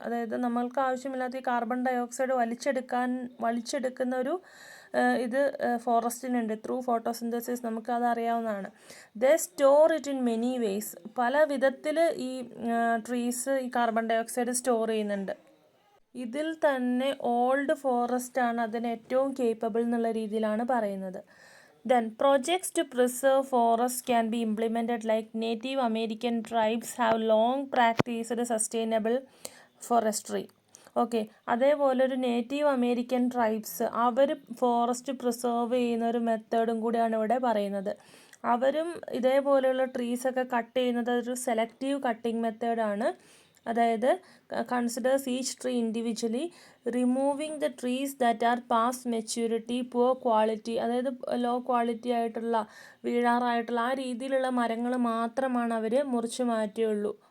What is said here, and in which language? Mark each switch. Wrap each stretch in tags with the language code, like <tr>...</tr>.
<ml>അതായത് നമ്മൾക്ക് ആവശ്യമില്ലാത്ത ഈ കാർബൺ ഡയോക്സൈഡ് വലിച്ചെടുക്കുന്ന ഒരു ഇത് ഫോറസ്റ്റിനുണ്ട്. ത്രൂ ഫോട്ടോസിന്തസിസ് നമുക്കത് അറിയാവുന്നതാണ്.</ml> <en>They store it in many ways.</en> <ml>പല വിധത്തിൽ ഈ ട്രീസ് ഈ കാർബൺ ഡയോക്സൈഡ് സ്റ്റോർ ചെയ്യുന്നുണ്ട്. ഇതിൽ തന്നെ ഓൾഡ് ഫോറസ്റ്റ് ആണ് അതിന് ഏറ്റവും കേപ്പബിൾ എന്നുള്ള രീതിയിലാണ് പറയുന്നത്.</ml> <en>Then projects to preserve forests can be implemented like Native American tribes have long practiced sustainable forestry.</en> <ml>Okay, അതേപോലെ ഒരു നേറ്റീവ് അമേരിക്കൻ ട്രൈബ്സ് അവർ ഫോറസ്റ്റ് പ്രിസർവ് ചെയ്യുന്ന ഒരു മെത്തേഡും കൂടിയാണ് ഇവിടെ പറയുന്നത്. അവരും ഇതേപോലെയുള്ള ട്രീസൊക്കെ കട്ട് ചെയ്യുന്നത് ഒരു സെലക്റ്റീവ് കട്ടിങ് മെത്തേഡാണ്. അതായത്</ml> <en>considers each tree individually, removing the trees that are past maturity, poor quality,</en> <ml>അതായത് ലോ ക്വാളിറ്റി ആയിട്ടുള്ള വീഴാറായിട്ടുള്ള ആ രീതിയിലുള്ള മരങ്ങൾ മാത്രമാണ് അവർ മുറിച്ച് മാറ്റുകയുള്ളൂ.</ml>